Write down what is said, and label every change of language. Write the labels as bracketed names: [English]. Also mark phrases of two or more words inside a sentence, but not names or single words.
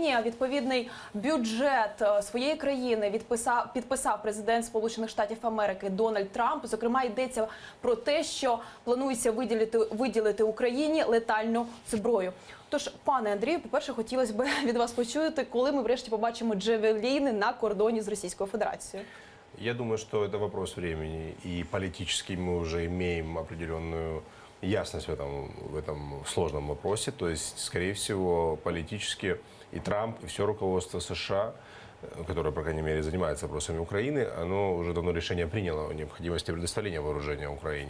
[Ukrainian] Відповідний бюджет своєї країни підписав президент Сполучених Штатів Америки Дональд Трамп. Зокрема, йдеться про те, що планується виділити Україні летальну зброю. Тож, пане Андрію, по-перше, хотілося б від вас почути, коли ми врешті побачимо джавеліни на кордоні з Російською Федерацією. [Russian] Я думаю, что это вопрос времени, и политически мы уже имеем определенную ясность в этом сложном вопросе. То есть, скорее всего, политически и Трамп, и все руководство США, которое, по крайней мере, занимается вопросами Украины, оно уже давно решение приняло о необходимости предоставления вооружения Украине.